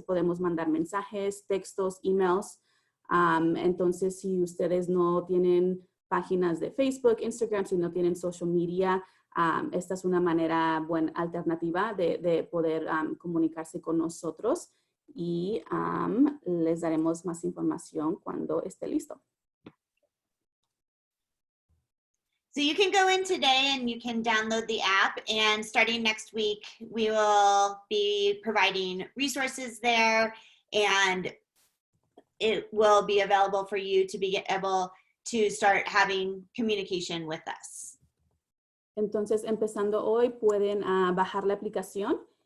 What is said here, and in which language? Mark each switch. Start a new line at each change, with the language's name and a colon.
Spanish: Podemos mandar mensajes, textos, emails. Entonces, si ustedes no tienen páginas de Facebook, Instagram, si no tienen social media, esta es una manera buena alternativa de poder comunicarse con nosotros. Y les daremos más información cuando esté listo.
English: So you can go in today and you can download the app, and starting next week, we will be providing resources there, and it will be available for you to be able to start having communication with us.
Spanish: Entonces, empezando hoy, pueden bajar la aplicación.